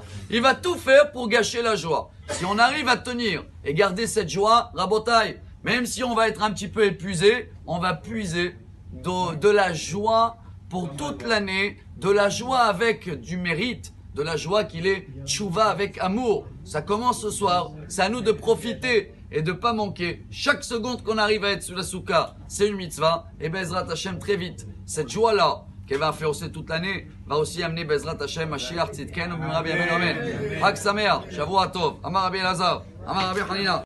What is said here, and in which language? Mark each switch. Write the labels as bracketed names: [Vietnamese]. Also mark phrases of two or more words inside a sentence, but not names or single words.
[French] Il va tout faire pour gâcher la joie. Si on arrive à tenir et garder cette joie, Rabotai, même si on va être un petit peu épuisé, on va puiser de la joie pour toute l'année, de la joie avec du mérite, de la joie qu'il est tchouva avec amour. Ça commence ce soir, c'est à nous de profiter et de ne pas manquer. Chaque seconde qu'on arrive à être sur la soukha, c'est une mitzvah. Et [Hebrew] בעזרת השם, [French] très vite, cette joie-là, qu'elle va influencer toute l'année, va aussi amener [Hebrew] בעזרת השם, משיח צדקנו במהרה בימינו אמן. חג שמח, שבוע טוב, אמר רבי אלעזר, אמר רבי חנינא.